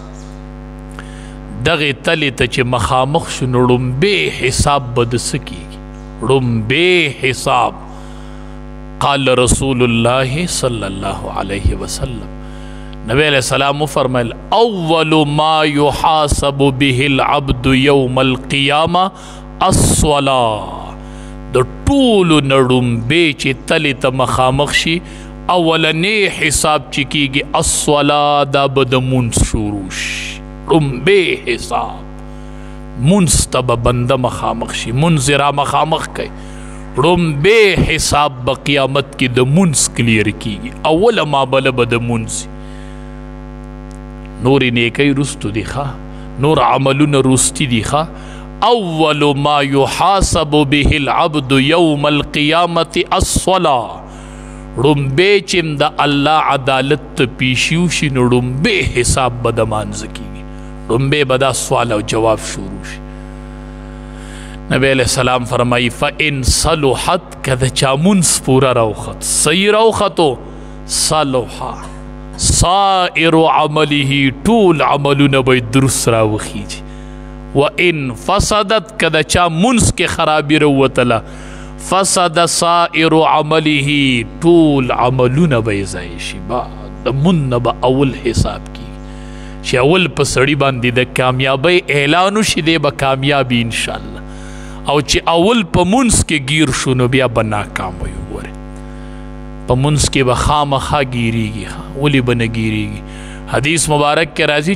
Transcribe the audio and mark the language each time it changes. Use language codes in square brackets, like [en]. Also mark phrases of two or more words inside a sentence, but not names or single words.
[ps] دغې تلې ته چې مخامخ شو نو ړومبې حساب به د څه کېږي ړومبې حساب [ar] قال رسول الله صلی الله علیه وسلم نبی علیہ السلام فرمایل اول ما يحاسب به العبد يوم القیامه الصلاة د [ps] ټولو نه ړومبې چې تلې ته مخامخ شي اولنی حساب چې کېږي الصلاة دا به د مونځ شروع شي ړومبې حساب مونځ ته به بنده مخامخ شي مونځ یې را مخامخ کوي ړومبې حساب به قیامت کې د مونځ کلیر کېږي اوله معامله به د مونځ نورې نیکۍ رستو دي ښه نور عملونه رستي دي ښه [ar] اول ما يحاسب به العبد يوم القيامة الصلاة [ps] ړومبې چې د الله عدالت ته پیشیو شي نو ړومبې حساب به د مانځه کېږي ړومبې به دا سوال او جواب شروع شي نبی [ar] علیہ السلام [ps] فرمائی [ar] فَإِن صَلُحَتْ [ps] که د چا مونځ پوره راوخت صحیح راوختو صلحا [ar] سائر عمله [ps] ټول عملونه به درست راوخیږي [ar] وَإِن فَسَدَتْ [ps] که د چا مونځ کې خرابي راوتله [ar] فَسَدَ سائر عمله [ps] ټول عملونه به یې ضایع شي د مونځ نه به اول حساب کېږي چې اول په سړي باندې د کامیابۍ اعلان وشي دی به کامیابي انشاءالله او چې اول په مونځ کې گیر شو نو بیا به ناکام وي وګورئ په مونځ کې به خامخا ګیریږي ولې به نه ګیریږي حدیث مبارک کې راځي